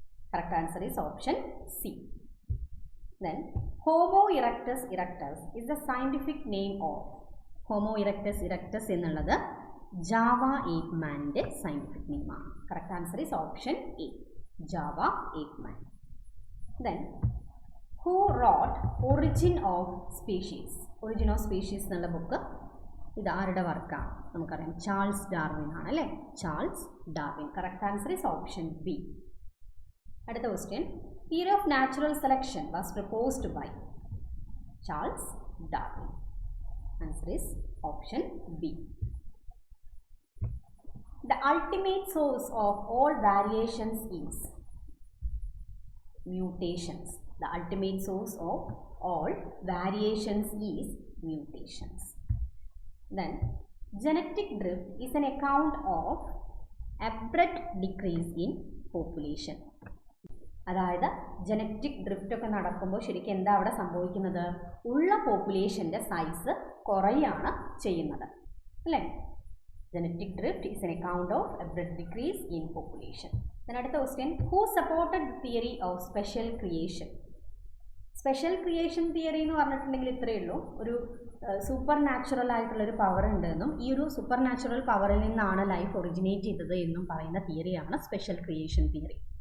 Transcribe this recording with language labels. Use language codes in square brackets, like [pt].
[en] Correct answer is option C. Then Homo erectus erectus is the scientific name of. [ml] Homo erectus erectus എന്നുള്ളത് Java ape man's scientific name ആണ്. [en] Correct answer is option A, Java ape man. Then who wrote Origin of Species? [ml] Origin of Species എന്നുള്ള book ഇത് ആരുടെ വർക്കാണ്? നമുക്കറിയാം, Charles Darwin ആണ് അല്ലേ? Charles Darwin. [en] Correct answer is option B. [ml] അടുത്ത question. [en] Theory of natural selection was proposed by Charles Darwin. Answer is option B. The ultimate source of all variations is mutations. The ultimate source of all variations is mutations. Then genetic drift is an account of abrupt decrease in population. [ml] അതായത് genetic drift ഒക്കെ നടക്കുമ്പോൾ ശരിക്കും എന്താ അവിടെ സംഭവിക്കുന്നത്? ഉള്ള പോപ്പുലേഷൻ്റെ size കുറയാണ് ചെയ്യുന്നത് അല്ലേ? [en] Genetic drift is an account of abrupt decrease in population. [ml] അടുത്ത question. [en] Who supported the theory of special creation? [ml] Special creation theory എന്ന് പറഞ്ഞിട്ടുണ്ടെങ്കിൽ ഇത്രയേ ഉള്ളൂ, ഒരു സൂപ്പർ നാച്ചുറൽ ആയിട്ടുള്ളൊരു പവർ ഉണ്ടെന്നും ഈ ഒരു സൂപ്പർ നാച്ചുറൽ പവറിൽ നിന്നാണ് ലൈഫ് ഒറിജിനേറ്റ് ചെയ്തത് എന്നും പറയുന്ന തിയറിയാണ് സ്പെഷ്യൽ ക്രിയേഷൻ തിയറി.